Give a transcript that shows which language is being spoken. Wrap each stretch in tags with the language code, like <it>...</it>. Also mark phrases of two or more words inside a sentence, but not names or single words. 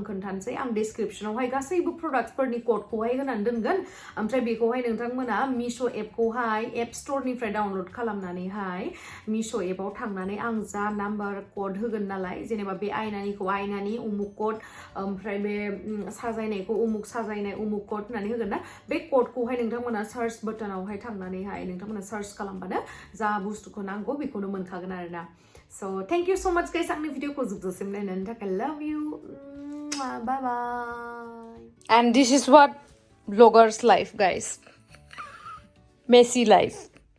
<brx>खोन्थानोसै आं डिस्क्रिप्शनावहाय गासैबो प्रडाक्ट्सफोरनि क'डखौहाय होनानै दोनगोन ओमफ्राय बेखौहाय नोंथांमोना मिशो एपखौहाय एप स्ट'रनिफ्राय डाउनल'ड खालामनानैहाय मिशो एपआव थांनानै आं जा नाम्बार क'ड होगोन नालाय जेनेबा बे आयनानिखौ आयनानि उमुक क'ड ओमफ्राय बे साजायनायखौ उमुक साजायनाय उमुक क'ड होननानै होगोन ना बे क'डखौहाय नोंथांमोना सार्च बटनावहाय थांनानैहाय नोंथांमोना सार्च खालामबानो जा बुस्थुखौ नांगौ बेखौनो मोनखागोन आरोना</brx> <en>So thank you so much guys</en> <brx>आंनि भिडिअखौ जोबजासिम नायनायनि थाखाय</brx> <en>love you bye bye and this is what vloggers life guys messy life</en>